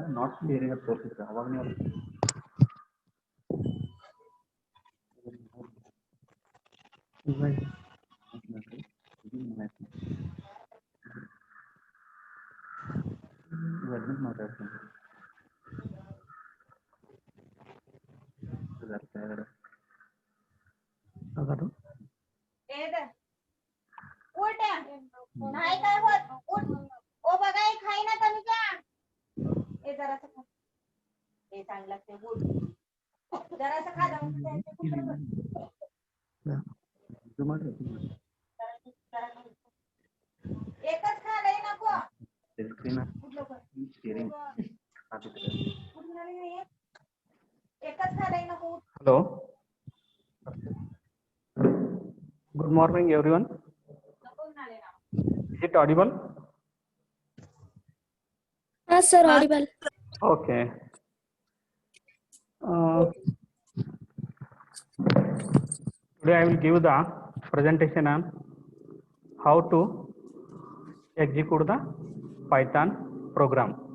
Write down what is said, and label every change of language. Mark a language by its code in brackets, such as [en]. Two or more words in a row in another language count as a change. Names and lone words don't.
[en] not sharing [kn] ಅಂತ ತೋರಿಸಿದ್ರೆ ಅವಾಗ ನೀವು ಅಡ್ಮಿಟ್ ಮಾತಾಡ್ತೀನಿ. ಅದರ [mr] नाही काय होत उठ ओ बघा हे खाई ना तनुजा हे जरासं खा हे चांगलं लागते गुड जरासं खा जाऊन एकच खा लई नको [en] screen sharing [mr] एकच खा लई नको. [en] Hello. Good morning, everyone. Is it audible? Yes, sir, audible. Okay. Today I will give the presentation on how to execute the Python program.